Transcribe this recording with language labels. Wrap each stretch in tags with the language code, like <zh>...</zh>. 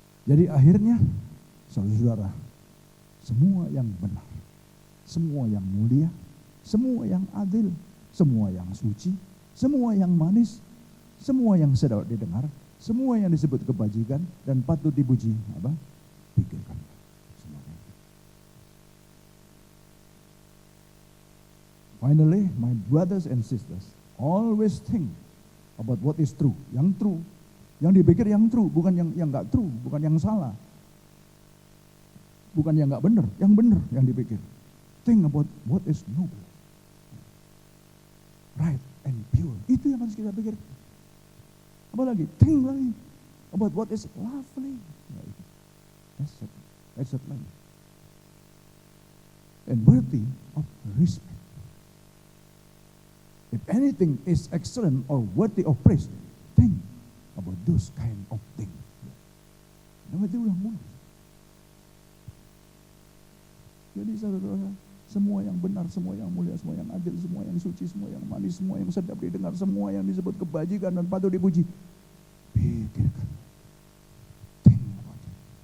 <id>Jadi akhirnya, saudara-saudara, semua yang benar, semua yang mulia, semua yang adil, semua yang suci, semua yang manis, semua yang sedap didengar, semua yang disebut kebajikan dan patut dipuji, pikirkan. Semuanya.</id> <en>Finally, my brothers and sisters, always think about what is true,</en> <id>yang</id> <en>true.</en> <id>Yang dipikir yang true, bukan yang nggak true, bukan yang salah. Bukan yang nggak benar, yang benar yang dipikir.</id> <en>Think about what is noble, right and pure.</en> <id>Itu yang harus kita pikir. Apalagi,</id> <en>think</en> <id>lagi</id> <en>about what is lovely. That's it lagi. And worthy of respect. If anything is excellent or worthy of praise, think about those kind of things.</en> <id>Nama itu ulang mulu. Jadi saudara-saudara, semua yang benar, semua yang mulia, semua yang adil, semua yang suci, semua yang manis, semua yang sedap didengar, semua yang disebut kebajikan dan patut dipuji. Pikirkan.</id> <en>Think about it.</en>